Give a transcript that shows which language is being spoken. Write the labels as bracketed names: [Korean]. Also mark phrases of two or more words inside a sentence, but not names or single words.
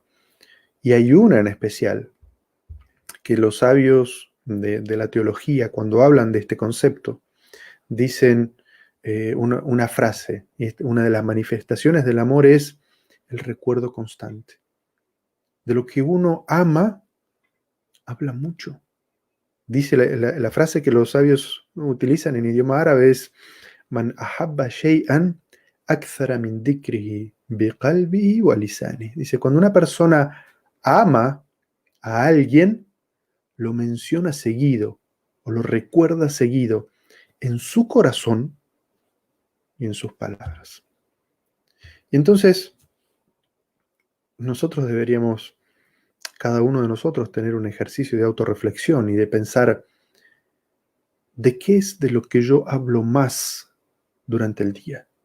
[Spanish] Y hay una en especial que los sabios de la teología, cuando hablan de este concepto, dicen una frase, y una de las manifestaciones del amor es el recuerdo constante. De lo que uno ama, habla mucho. Dice la frase que los sabios utilizan en idioma árabe es [Arabic] من أحب شيئا أكثر من ذكره بقلبه ولسانه. [Spanish] Dice, cuando una persona ama a alguien, lo menciona seguido o lo recuerda seguido en su corazón y en sus palabras. Y entonces, nosotros deberíamos, cada uno de nosotros, tener un ejercicio de autorreflexión y de pensar, ¿de qué es de lo que yo hablo más durante el día?